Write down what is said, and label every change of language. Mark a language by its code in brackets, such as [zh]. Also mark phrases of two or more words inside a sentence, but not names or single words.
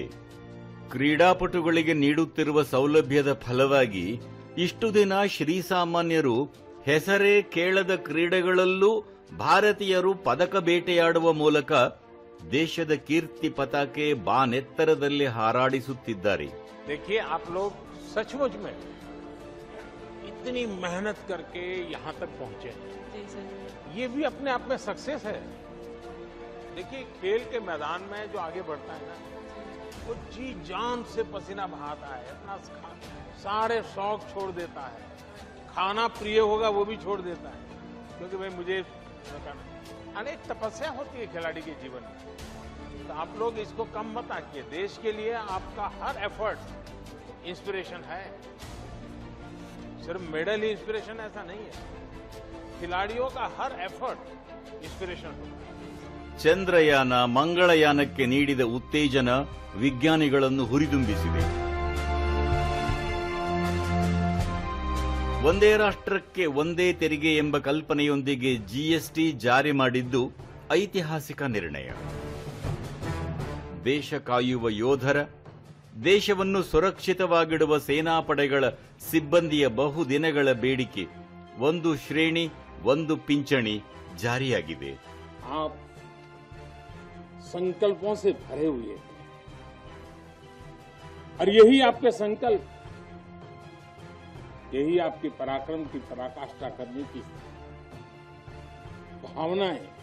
[kn] ಕ್ರೀಡಾಪಟುಗಳಿಗೆ ನೀಡುತ್ತಿರುವ ಸೌಲಭ್ಯದ ಫಲವಾಗಿ ಇಷ್ಟು ದಿನ ಶ್ರೀಸಾಮಾನ್ಯರು ಹೆಸರೇ ಕೇಳದ ಕ್ರೀಡೆಗಳಲ್ಲೂ ಭಾರತೀಯರು ಪದಕ ಬೇಟೆಯಾಡುವ ಮೂಲಕ ದೇಶದ ಕೀರ್ತಿ ಪತಾಕೆ ಬಾನೆತ್ತರದಲ್ಲಿ ಹಾರಾಡಿಸುತ್ತಿದ್ದಾರೆ. [hi] देखिए, आप लोग सचमुच में इतनी मेहनत करके यहाँ तक पहुंचे हैं, ये भी अपने आप में सक्सेस है. देखिए, खेल के मैदान में जो आगे बढ़ता है ना, वो जी जान से पसीना बहाता है, अपना सारे शौक छोड़ देता है, खाना प्रिय होगा वो भी छोड़ देता है, क्योंकि भाई मुझे अनेक तपस्या होती है खिलाड़ी के जीवन में. तो आप लोग इसको कम मत आकिए. देश के लिए आपका हर [en] effort inspiration [hi] है. सिर्फ मेडल ही इंस्पिरेशन ऐसा नहीं है, खिलाड़ियों का हर [en] effort inspiration [hi] होता है. [kn] ಚಂದ್ರಯಾನ, ಮಂಗಳಯಾನಕ್ಕೆ ನೀಡಿದ ಉತ್ತೇಜನ ವಿಜ್ಞಾನಿಗಳನ್ನು ಹುರಿದುಂಬಿಸಿದೆ. ಒಂದೇ ರಾಷ್ಟ್ರಕ್ಕೆ ಒಂದೇ ತೆರಿಗೆ ಎಂಬ ಕಲ್ಪನೆಯೊಂದಿಗೆ ಜಿಎಸ್ಟಿ ಜಾರಿ ಮಾಡಿದ್ದು ಐತಿಹಾಸಿಕ ನಿರ್ಣಯ. ದೇಶ ಕಾಯುವ ಯೋಧರ, ದೇಶವನ್ನು ಸುರಕ್ಷಿತವಾಗಿಡುವ ಸೇನಾಪಡೆಗಳ ಸಿಬ್ಬಂದಿಯ ಬಹುದಿನಗಳ ಬೇಡಿಕೆ ಒಂದು ಶ್ರೇಣಿ ಒಂದು ಪಿಂಚಣಿ ಜಾರಿಯಾಗಿದೆ. [hi] आप संकल्पों से भरे हुए थे और यही आपके संकल्प, यही आपके पराक्रम की पराकाष्ठा करने की भावनाएं,